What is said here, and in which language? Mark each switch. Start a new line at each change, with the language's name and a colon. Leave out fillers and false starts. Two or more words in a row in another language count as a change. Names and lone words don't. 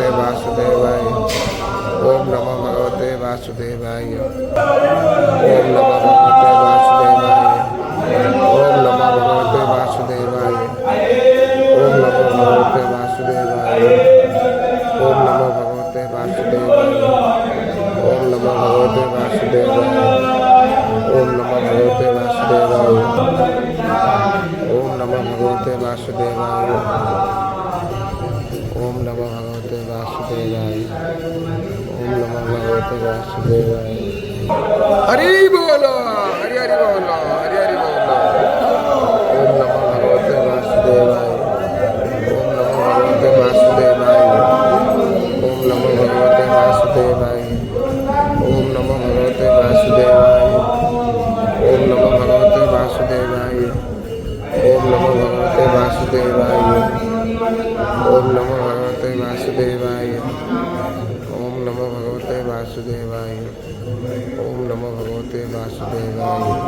Sanskrit: বাসুদেবায়, ওম নমো ভগবতে বাসুদেবায়, ওম নমো ভগবতে বাসুদেবায়, ওম নমো ভগবতে বাসুদেবায়, ওম নমো ভগবতে বাসুদেবায়, ওম নমো ভগবতে বাসুদেবায়, ওম নমো ভগবতে বাসুদেবায়, ওম নমো ভগবতে বাসুদেবায়, ওম নমো ভগবতে বাসুদেবায়, ওম নমো ভগবতে বাসুদেবায়, ওম নমো ভগবতে বাসুদেবায়।
Bangla: হরি বল, হরি হরি বল, হরি হরি বল।
Sanskrit: ওম নমো ভগবতে বাসুদেবায়, ওম নমো ভগবতে বাসুদেবায়, ওম নমো ভগবতে বাসুদেবায়, ওম নমো ভগবতে বাসুদেবায়, ওম নমো ভগবতে বাসুদেবায়, ওম নমো ভগবতে বাসুদেবায়, ওম নমো ভগবতে বাসুদেবায়, ওম নমো ভগবতে বাসুদেবায়, ওম নমো ভগবতে বাসুদেবায়,